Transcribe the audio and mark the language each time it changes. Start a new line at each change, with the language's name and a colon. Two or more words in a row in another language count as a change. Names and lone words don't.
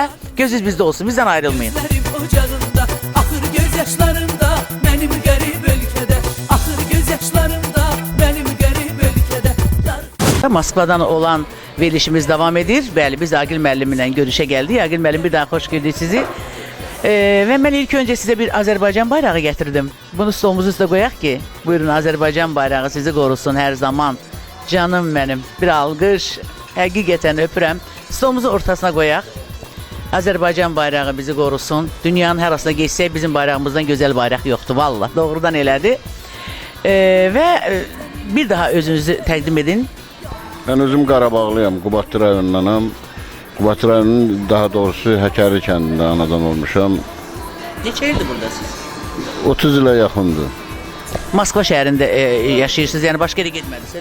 Azerbaijani: Gözünüz bizdə olsun, bizdən ayrılmayın. Ocağında, axır göz yaşlarında, mənim qərib ölkədə, axır göz yaşlarında, mənim qərib ölkədə. Moskvadan olan verilişimiz devam edir. Bəli, biz Agil müəllimlə görüşə gəldik. Agil müəllim, bir daha xoş gördük sizi.
Turkish: Ve ben ilk önce size bir Azerbaycan bayrağı getirdim. Bunu stolumuzun üstüne koyak ki, buyurun Azerbaycan bayrağı sizi korusun her zaman. Canım benim, bir alkış, hakikaten öpürəm. Stolumuzun ortasına koyak. Azerbaycan bayrağı bizi korusun. Dünyanın her arasına geçsək bizim bayrağımızdan güzel bayrak yoktu vallahi.
Azerbaijani: Doğrudan elədi. Ve bir daha özünüzü təqdim edin. Mən özüm Qarabağlıyam, Qubadlı rayonundanam. Qubadlı rayonunun daha doğrusu Həkəri kəndində anadan olmuşam. Neçə ildir buradasınız? 30 ilə yaxındır. Moskva şəhərində yaşayırsınız, yəni başqa yerə getmədiniz elə?